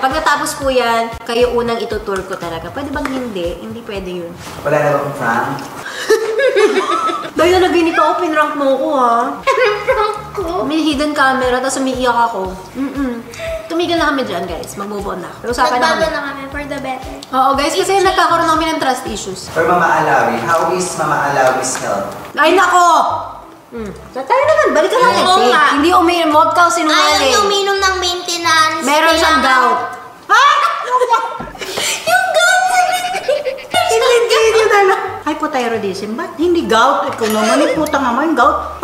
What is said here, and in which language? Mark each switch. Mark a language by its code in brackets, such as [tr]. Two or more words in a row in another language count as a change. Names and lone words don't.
[tl] Pag natapos po yan, kayo unang itutour ko talaga. Pwede bang hindi? Hindi pwede yun. Wala na bang prank? Dahil na naginig ako, pinrank mo ako ha. Anong prank ko? May [en] hidden camera, [tl] tapos umiiyak ako. Tumigil na kami dyan, guys. Mag-move on na. Usapan na Nagbago kami. na kami [en] for the better. [tl] Oo, guys, kasi nagkakaroon kami ng [en] trust issues. For Mama Alawi, how is Mama Alawi's health? [tl] Ay, nako! So, tayo naman, balik ka natin. Oo nga. Hindi uminom, huwag ka sinungaling. Ayaw uminom ng maintenance. Meron siyang gout. Yung gout! Hindi yun na lang. Hypothyroidism, ba't hindi gout? Ikaw naman, putang naman, gout.